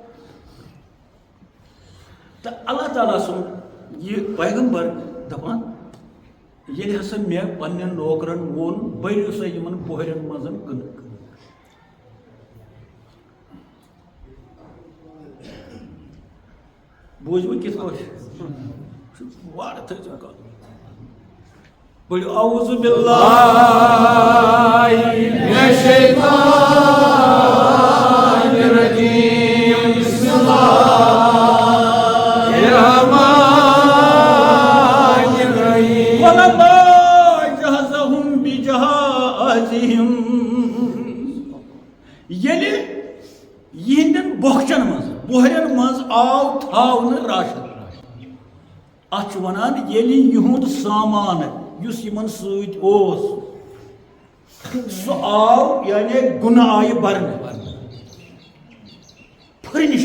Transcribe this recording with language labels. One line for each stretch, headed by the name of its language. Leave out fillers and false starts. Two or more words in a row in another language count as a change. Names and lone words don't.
Kashmiri: تہٕ اللہ تعالیٰ سُنٛد یہِ پیغمبر دپان ییٚلہِ ہسا مےٚ پننٮ۪ن نوکرن ووٚن بٔرِو سا یِمن پوہرٮ۪ن منٛز کٕنٕک بوٗزوٕ کِتھ پٲٹھۍ وارٕ تھٲیزیو کَتھ پٔرِو
Arabic: اعوذ باللہ من الشیطان الرجیم بسم اللہ الرحمن الرحیم وَلَمَّا جَهَزَهُم بِجَهَازِهِمْ
Kashmiri: ییٚلہِ یِہنٛدٮ۪ن بۄکھچن منٛز بوہرٮ۪ن منٛز آو تھاونہٕ راشن اتھ چھُ ونان ییٚلہِ یِہُنٛد سامان یُس یِمن سۭتۍ اوس سُہ آو یعنی گُنہٕ آیہِ برنہٕ پھٔرنِش